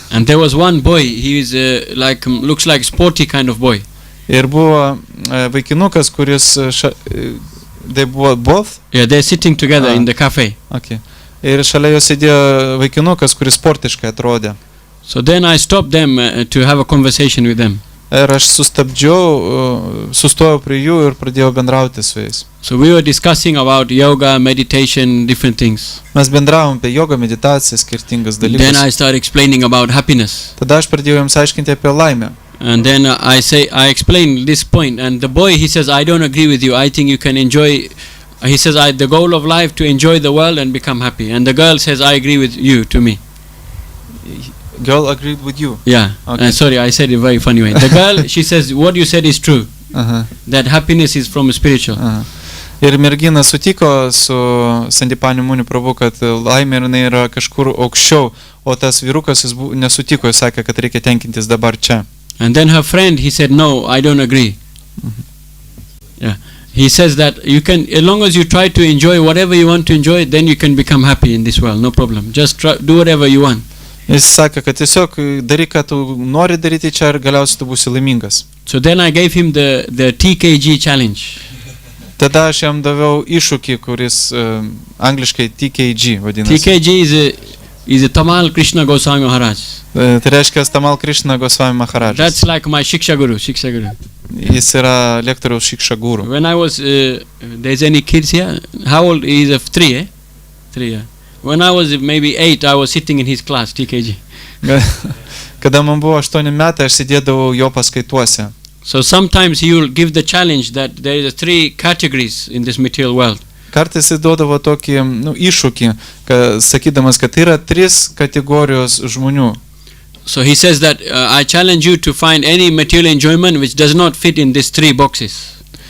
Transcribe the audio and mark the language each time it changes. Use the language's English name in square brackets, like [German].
[English] And there was one boy, he is looks like sporty kind of boy. [Lithuanian] Ir buvo vaikinukas, kuris [English] they were both? Yeah, they're sitting together in the cafe. Okay. [Lithuanian] Ir šalia jo sėdėjo vaikinukas, kuris sportiškai atrodė. [English] So then I stopped them to have a conversation with them. [Lithuanian] Ir aš sustojau prie jų ir pradėjau bendrauti su jais. [English] So we were discussing about yoga, meditation, different things. [Lithuanian] Mes bendravom apie jogą, meditaciją, skirtingas dalykus. [English] Then I started explaining about happiness. [Lithuanian] Tada aš pradėjau jiems aiškinti apie laimę. [English] And then I explained this point, and the boy, he says, I don't agree with you. I think you can enjoy. He says, the goal of life to enjoy the world and become happy. And the girl says, I agree with you, to me. Girl agreed with you? Yeah. Okay. Sorry, I said it very funny way. The girl, she says, what you said is true. That happiness is from spiritual. [Lithuanian] Ir mergina sutiko su Sandipani Muni prabhu, kad laimė yra kažkur aukščiau, o tas vyrukas jis nesutiko, jis sakė, kad reikia tenkintis dabar čia. [English] And then her friend, he said, no, I don't agree. Yeah. He says that you can, as long as you try to enjoy whatever you want to enjoy, then you can become happy in this world, no problem. Just do whatever you want. [Lithuanian] Jis sakė, kad tiesiog daryk, ką tu nori daryti čia ir galiausiai tu būsi laimingas. [English] So then I gave him the TKG challenge. [Lithuanian] Tada aš jam daviau iššūkį, kuris angliškai TKG vadinasi. [English] TKG is a Tamal Krishna Goswami Maharaj. [Lithuanian] Tai reiškia Tamal Krishna Goswami Maharaj. [English] That's like my Shiksha Guru. [Lithuanian] Jis yra lektoriaus Shiksha Guru. [English] When I was, there's any kids here? How old? He's 3, eh? 3, yeah. When I was maybe 8, I was sitting in his class, TKG. [Lithuanian] Kada man buvo 8 metai, aš sėdėdavau jo paskaituose. [English] So sometimes he will give the challenge that there is 3 categories in this material world. [Lithuanian] Kartais jis duodavo tokį iššūkį, sakydamas, kad tai yra 3 kategorijos žmonių. [English] So he says that I challenge you to find any material enjoyment which does not fit in these 3 boxes.